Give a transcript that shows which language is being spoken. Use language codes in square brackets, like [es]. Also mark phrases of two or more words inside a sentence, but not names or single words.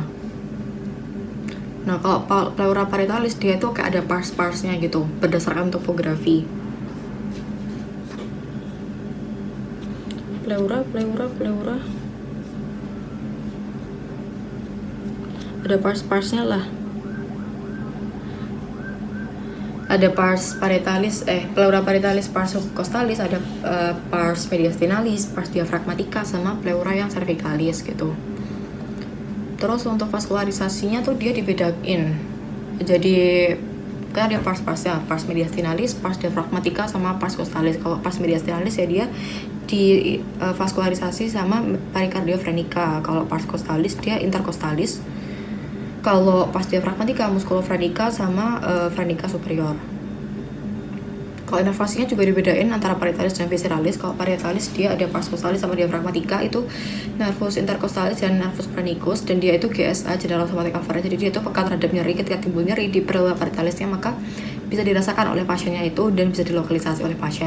[id] Nah, kalau pleura parietalis dia tuh kayak ada pars-parsnya gitu berdasarkan topografi. Pleura ada pars-parsnya lah. Ada pars parietalis, pleura parietalis, pars costalis, ada pars mediastinalis, pars diafragmatica, sama pleura yang cervicalis gitu. Terus untuk vaskularisasinya tuh dia dibedain. Jadi kan ada pars-parsnya, pars mediastinalis, pars diafragmatica, sama pars costalis. Kalau pars mediastinalis ya dia di vaskularisasi sama pericardiofrenica. Kalau pars costalis dia intercostalis. Kalau pars diafragmatica musculofrenica sama frenica superior. Kalau inervasinya juga dibedain antara parietalis dan visceralis. Kalau parietalis dia ada pars costalis sama diafragmatica, itu nervus intercostalis dan nervus phrenicus, dan dia itu GSA, [en] general somatic afferent. [id] Jadi dia itu peka terhadap nyeri. Ketika timbul nyeri di pleura parietalisnya, maka bisa dirasakan oleh pasiennya itu dan bisa dilokalisasi oleh pasien.